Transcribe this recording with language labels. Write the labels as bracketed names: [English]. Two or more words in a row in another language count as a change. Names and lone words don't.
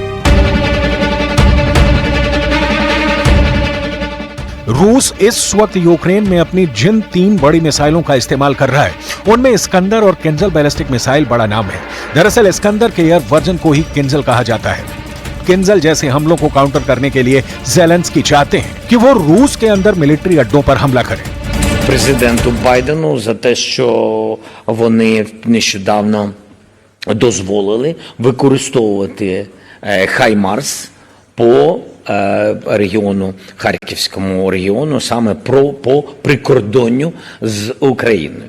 [Hindi] रूस इस वक्त यूक्रेन में अपनी जिन 3 बड़ी मिसाइलों का इस्तेमाल कर रहा है उनमें इस्कंदर और किंजल [English] ballistic missile [Hindi] बड़ा नाम है। दरअसल इस्कंदर के [English] air version [Hindi] को ही किंजल कहा जाता है। किंजल जैसे हमलों को काउंटर करने के लिए ज़ेलेंस्की चाहते हैं कि वो रूस के अंदर मिलिट्री अड्डों पर हमला करें। [Ukrainian] Президенту Байдену за те, що вони нещодавно дозволили використовувати Хаймарс по регіону, Харківському регіону, саме по прикордонню з Україною.